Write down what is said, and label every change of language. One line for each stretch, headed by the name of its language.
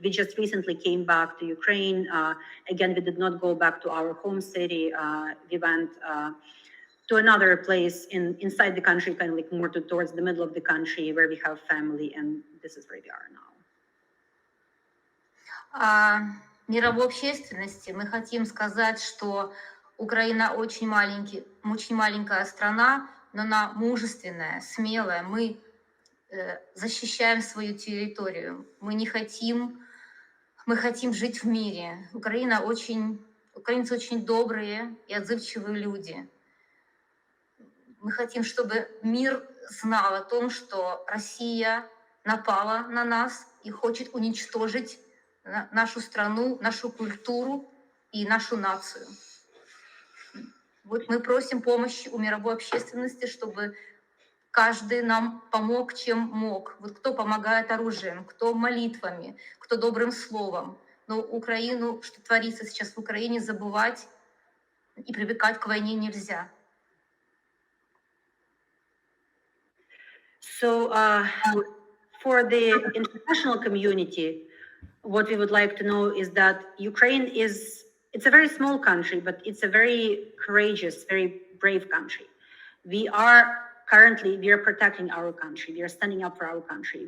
English: We just recently came back to Ukraine. Again, we did not go back to our home city. We went to another place inside the country, kind of like more towards the middle of the country, where we have family, and this is where we are now.
Russian: Мировой общественности мы хотим сказать, что Украина очень маленькая страна, но она мужественная, смелая. Мы защищаем свою территорию. Мы хотим жить в мире. Украинцы очень добрые и отзывчивые люди. Мы хотим, чтобы мир знал о том, что Россия напала на нас и хочет уничтожить нашу страну, нашу культуру и нашу нацию. Вот мы просим помощи у мировой общественности, чтобы каждый нам помог, чем мог. Вот кто помогает оружием, кто молитвами, кто добрым словом. Но Украину, что творится сейчас в Украине, забывать и привыкать к войне нельзя.
English: So, for the international community, what we would like to know is that Ukraine it's a very small country, but it's a very courageous, very brave country. We are protecting our country. We are standing up for our country.